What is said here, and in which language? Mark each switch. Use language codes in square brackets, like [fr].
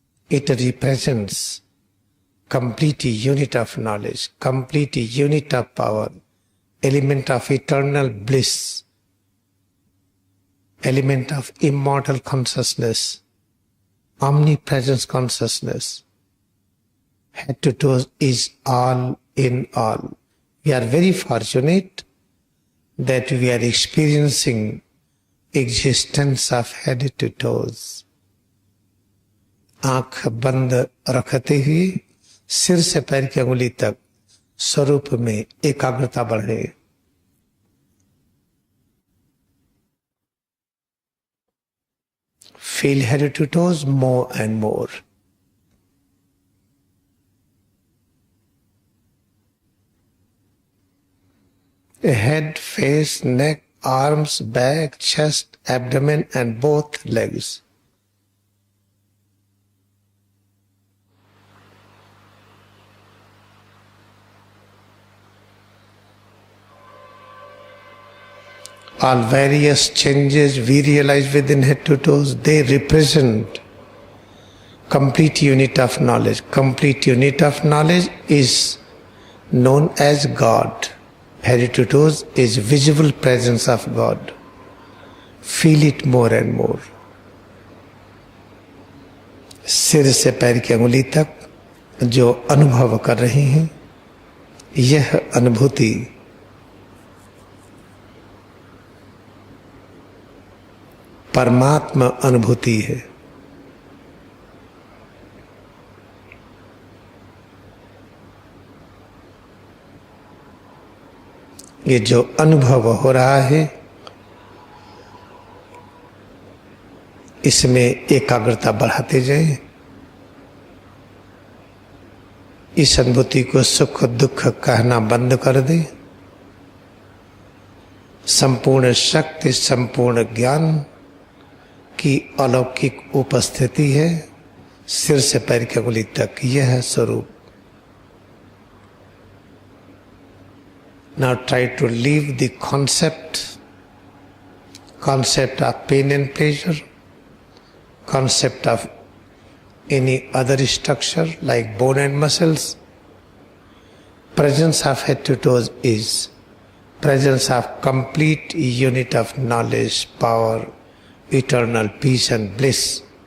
[en] It represents complete unit of knowledge, complete unit of power, element of eternal bliss, element of immortal consciousness, omnipresence consciousness. Head to toes is all in all. We are very fortunate that we are experiencing existence of head to toes. [hi] आंख बंद रखते हुए सिर से पैर की अंगुली तक स्वरूप में एकाग्रता बढ़े। [en] Feel head to toes more and more. Head, face, neck, arms, back, chest, abdomen and both legs. All various changes we realize within head to toes, they represent complete unit of knowledge. Complete unit of knowledge is known as God. Head to toes is visible presence of God. Feel it more and more. [hi] सिर से पैर की अंगुली तक जो अनुभव कर रहे हैं, यह अनुभूति परमात्मा अनुभूति है। ये जो अनुभव हो रहा है, इसमें एकाग्रता बढ़ाते जाएं। इस अनुभूति को सुख दुख कहना बंद कर दें। संपूर्ण शक्ति, संपूर्ण ज्ञान की अलौकिक उपस्थिति है। सिर से पैर की अंगुली तक यह है स्वरूप। [en] Now try to leave the concept of pain and pleasure, concept of any other structure like bone and muscles. Presence of head to toes is presence of complete unit of knowledge, power, eternal peace and bliss.